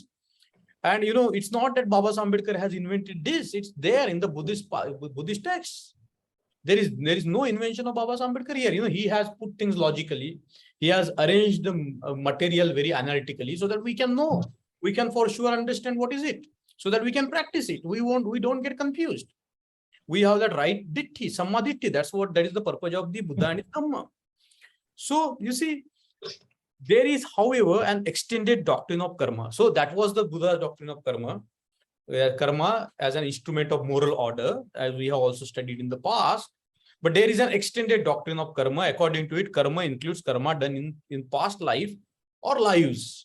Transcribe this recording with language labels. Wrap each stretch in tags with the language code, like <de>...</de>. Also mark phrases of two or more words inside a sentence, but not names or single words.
<en>And it's not that Baba Ambedkar has invented this; it's there in the Buddhist texts. There is no invention of Baba Ambedkar here. He has put things logically. He has arranged the material very analytically so that we can know, we can for sure understand what is it, so that we can practice it. We don't get confused. We have that right ditti,</en> <pi>samma ditti.</pi> <en>That is the purpose of the Buddha and his Dhamma. So you see, there is, however, an extended doctrine of karma. So that was the Buddha's doctrine of karma, where karma as an instrument of moral order, as we have also studied in the past. But there is an extended doctrine of karma. According to it, karma includes karma done in past life or lives.</en>